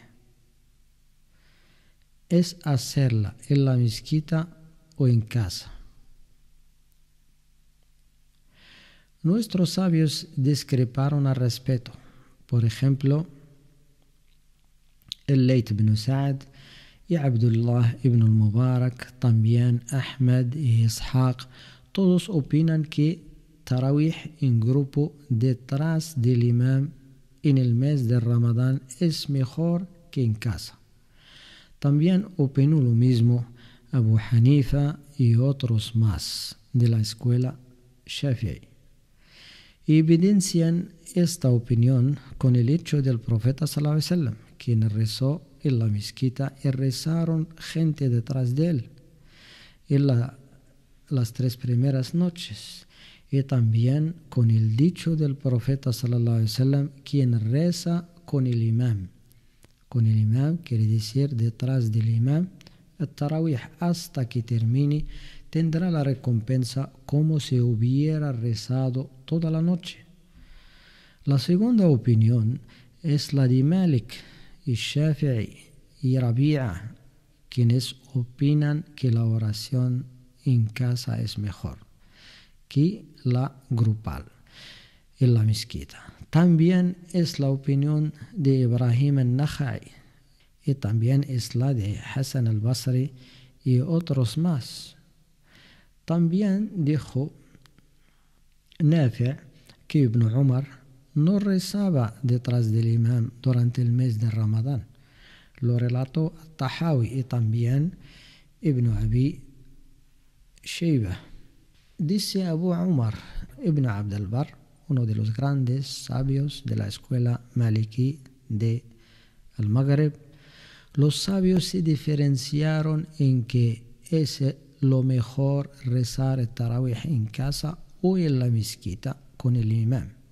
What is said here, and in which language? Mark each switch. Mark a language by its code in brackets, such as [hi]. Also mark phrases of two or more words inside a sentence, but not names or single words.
[es] ¿Es hacerla en la mezquita o en casa? Nuestros sabios discreparon al respecto. Por ejemplo, el Layth ibn Sa'd y Abdullah ibn al-Mubarak, también Ahmed y Ishaq, todos opinan que tarawih en grupo detrás del imam en el mes de Ramadán es mejor que en casa. También opinó lo mismo Abu Hanifa y otros más de la escuela Shafi'i. Y evidencian esta opinión con el hecho del profeta [ar] صلى الله عليه وسلم, [es] quien rezó en la mezquita y rezaron gente detrás de él en las 3 primeras noches. Y también con el dicho del profeta [ar] صلى الله عليه وسلم, [es] quien reza con el imam. Con el imam quiere decir detrás del imam, el tarawih hasta que termine tendrá la recompensa como si hubiera rezado toda la noche. La segunda opinión es la de Malik y Shafi'i y Rabi'a, quienes opinan que la oración en casa es mejor que la grupal en la mezquita. También es la opinión de Ibrahim al-Nakhai y también es la de Hassan al-Basri y otros más. También dijo Nafi' que Ibn Umar no rezaba detrás del imam durante el mes de Ramadán. Lo relató Tahawi y también Ibn Abi Shayba. Dice Abu Umar Ibn Abd al-Barr, uno de los grandes sabios de la escuela maliki de al-Maghreb: los sabios se diferenciaron en que es lo mejor rezar el tarawih en casa o en la mezquita con el imam.